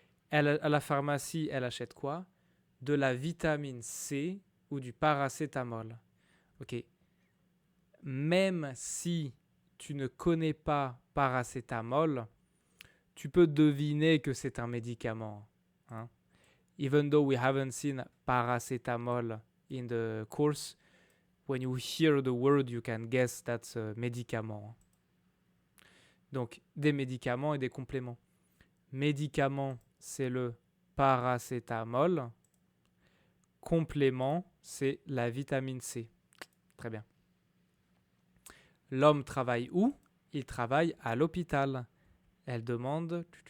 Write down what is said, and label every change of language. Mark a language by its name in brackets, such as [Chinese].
[French] À la pharmacie, elle achète quoi? De la vitamine C ou du paracétamol. Ok. Même si tu ne connais pas paracétamol, tu peux deviner que c'est un médicament. Hein? [English] Even though we haven't seen paracetamol in the course, when you hear the word, you can guess that's a médicament. [French] Donc, des médicaments et des compléments. Médicament, c'est le paracétamol. Complément, c'est la vitamine C. Très bien. L'homme travaille où? Il travaille à l'hôpital. Elle demande...